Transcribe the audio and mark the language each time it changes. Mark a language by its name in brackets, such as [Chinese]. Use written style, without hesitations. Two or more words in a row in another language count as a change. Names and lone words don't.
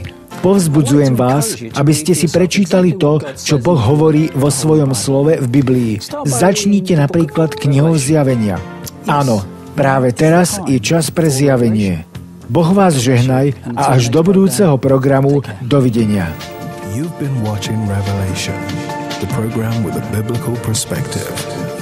[Slovak] Povzbudzujem vás, aby ste si prečítali to, čo Boh hovorí vo svojom slove v Biblii. Začnite napríklad knihou Zjavenia. Áno, práve teraz je čas pre zjavenie. Boh vás žehnaj a až do budúceho programu dovidenia. [English] You've been watching Revelation, the program with a biblical perspective.